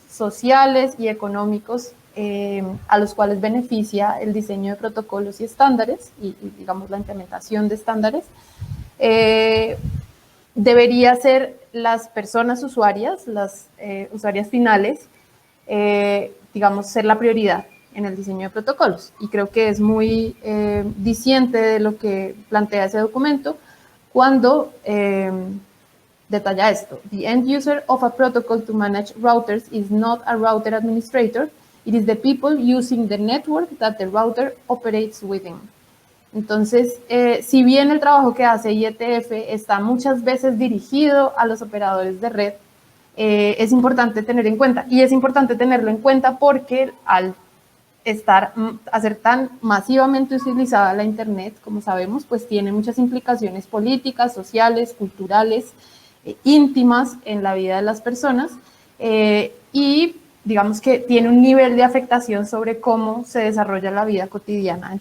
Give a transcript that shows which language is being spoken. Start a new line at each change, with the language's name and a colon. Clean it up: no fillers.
Spanish: sociales y económicos a los cuales beneficia el diseño de protocolos y estándares y digamos la implementación de estándares, debería ser las personas usuarias, las usuarias finales, digamos, ser la prioridad en el diseño de protocolos. Y creo que es muy diciente de lo que plantea ese documento cuando detalla esto.
English: The end user of a protocol to manage routers is not a router administrator, it is the people using the network that the router operates within.
Spanish: Entonces, si bien el trabajo que hace IETF está muchas veces dirigido a los operadores de red, es importante tener en cuenta, y es importante tenerlo en cuenta porque al hacer tan masivamente utilizada la Internet, como sabemos, pues tiene muchas implicaciones políticas, sociales, culturales, íntimas en la vida de las personas, y digamos que tiene un nivel de afectación sobre cómo se desarrolla la vida cotidiana.